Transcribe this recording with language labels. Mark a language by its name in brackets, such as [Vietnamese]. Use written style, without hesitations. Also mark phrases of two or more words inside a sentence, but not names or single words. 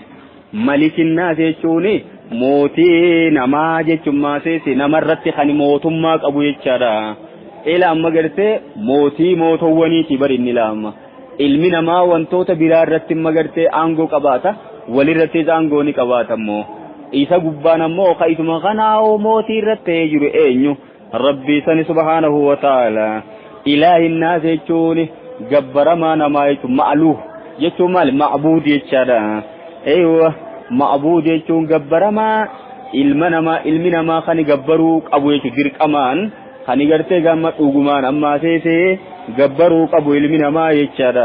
[Oromo] Malikinnaa jechuun mootii namaa jechuun maaseese namarratti kan mootummaa qabu jechaadha. Ila amma gartee mootii mootowwaniiti bari inni laama. Ilmi namaa wantoota biraa irratti magartee aangoo qabaata, walirratti aangoo ni qabaata immoo. Isa gubbaan ammoo qaisuma kanaa mootii irratti jiru eenyu? Rabbi sani [Arabic] سبحانه وتعالى. إله الناس [Oromo] jechuun gabbaramaa namaa jechuun ma'aluuf jechuun maali? Ma'buud jechaadha. Eeywa ma'buud jechuun gabbaramaa ilmi namaa kan gabbaruu qabu jechuun dirqamaan kan gartee gamma dhugumaan ammaa seesee gabbaruu qabu ilmi namaa jechaadha.